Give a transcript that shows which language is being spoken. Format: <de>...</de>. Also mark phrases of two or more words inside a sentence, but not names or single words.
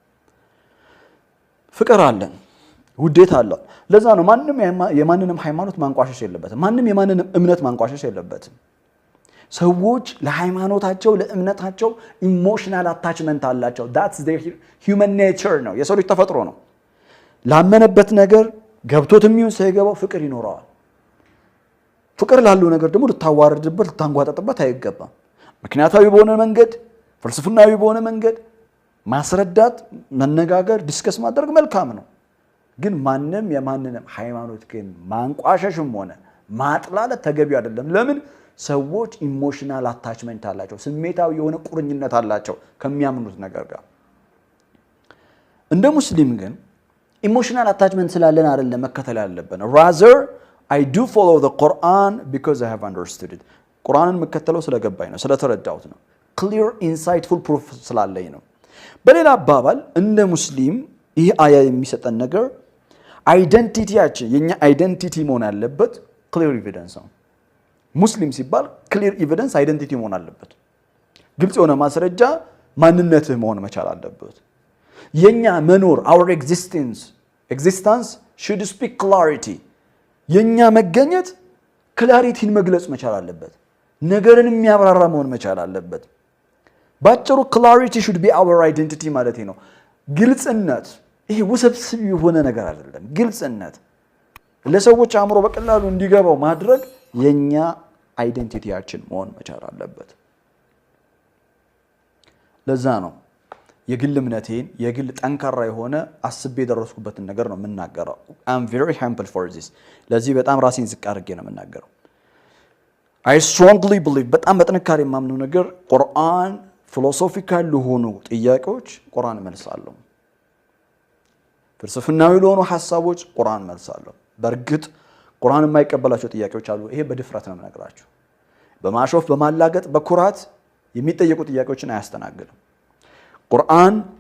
<am>ፍቅር አለን ውዴታ አለን ለዛ ነው ማንንም የማንንም ሃይማኖት ማንቋሸሽ የለበትም ማንንም የማንንም እምነት ማንቋሸሽ የለበትም ሰዎች ለሃይማኖታቸው ለእምነታቸው</am> <en>emotional attachment</en> <am>አላቸው</am> <en>that's their human nature</en> <am>ነው የሰው ልጅ ተፈጥሮ ነው ላመነበት ነገር ገብቶትም ይሁን ሳይገባው ፍቅር ይኖረዋል ፍቅር ላለው ነገር ደግሞ ልታዋርድበት ልታንጓጠጥበት አይገባም ምክንያታዊ በሆነ መንገድ ፍልስፍናዊ በሆነ መንገድ ማስረዳት መነጋገር ዲስከስ ማድረግ መልካም ነው ግን ማንንም የማንንም ሃይማኖት ግን ማንቋሸሽም ሆነ ማጥላለት ተገቢ አይደለም ለምን ሰዎች</am> <en>emotional attachment</en> <am>አላቸው ስሜታዊ የሆነ ቁርኝነት አላቸው ከሚያምኑት ነገር ጋር እንደ ሙስሊም ግን ኢሞሽናል አታችመንት ስላለን አይደለም መከተል ያለብን</am> <en>rather I do follow the Quran because I have understood it</en> <am>ቁርአንን መከተለው ስለገባኝ ነው ስለተረዳሁት ነው</am> <en>clear insightful proof</en> <am>ስላለኝ ነው በሌላ አባባል እንደ ሙስሊም ይህ አያ የሚሰጠን ነገር አይደንቲቲያችን የኛ አይደንቲቲ መሆን ያለበት clear evidence ነው ሙስሊም ሲባል</am> <en>clear evidence</en> <am>አይደንቲቲ መሆን አለበት ግልጽ የሆነ ማስረጃ ማንነትህ መሆን መቻል አለበት የኛ መኖር</am> <en>our existence should speak clarity</en> <am>የኛ መገኘት ክላሪቲን መግለጽ መቻል አለበት ነገርን የሚያብራራ መሆን መቻል አለበት ባጭሩ</am> <en>clarity should be our identity</en> <am>ማለት ነው ግልጽነት ይሄ ውስብስብ የሆነ ነገር አይደለም ግልጽነት ለሰዎች አእምሮ በቀላሉ እንዲገባው ማድረግ የኛ አይደንቲቲያችን መሆን መቻል አለበት ለዛ ነው የግል እምነቴን የግል ጠንካራ የሆነ አስቤ ደረስኩበትን ነገር ነው የምናገረው</am> <en>I'm very humble for this</en> <am>ለዚህ በጣም ራሴን ዝቅ አድርጌ ነው የምናገረው</am> <en>I strongly believe</en> <am>በጣም በጥንካሬ የማምነው ነገር ቁርአን ፊሎሶፊካል ለሆኑ ጥያቄዎች ቁርአን መልሳለሁ ፍልስፍናዊ ለሆኑ ሐሳቦች ቁርአን መልሳለሁ በርግጥ ቁርአን የማይቀበላቸው ጥያቄዎች አሉ ይሄ በድፍረት ነው የምነግራችሁ በማሾፍ በማላገጥ በኩራት የሚጠየቁ ጥያቄዎችን አያስተናግድም ቁርአን</am>